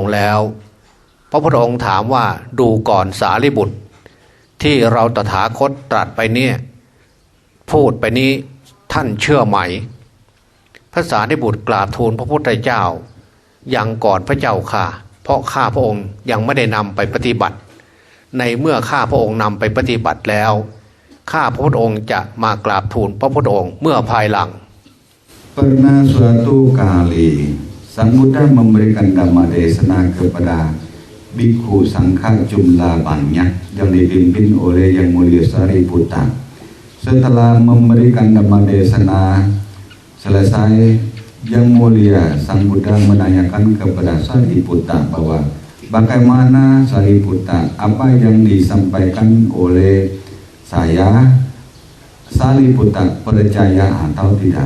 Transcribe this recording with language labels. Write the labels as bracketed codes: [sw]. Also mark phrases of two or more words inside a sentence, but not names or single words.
[th] แล้วพระพุทธองค์ถามว่าดูก่อนสารีบุตรที่เราตถาคตตรัสไปเนี่ยพูดไปนี้ท่านเชื่อไหมพระสารีบุตรกราบทูลพระพุทธเจ้ายังก่อนพระเจ้าค่ะเพราะข้าพระองค์ยังไม่ได้นำไปปฏิบัติในเมื่อข้าพระองค์นำไปปฏิบัติแล้วข้าพระพุทธองค์จะมากราบทูลพระพุทธองค์เมื่อภายหลัง [id] Pernah suatu kali Sang Buddha memberikan dhamma desana kepada bhikkhu sangha jumlah banyak yang dipimpin oleh Yang Mulia Sariputta. Setelah memberikan dhamma desana selesai, Yang Mulia Sang Buddha menanyakan kepada Sariputta bahwa bagaimana Sariputta, apa yang disampaikan oleh saya, Sariputta percaya atau tidak?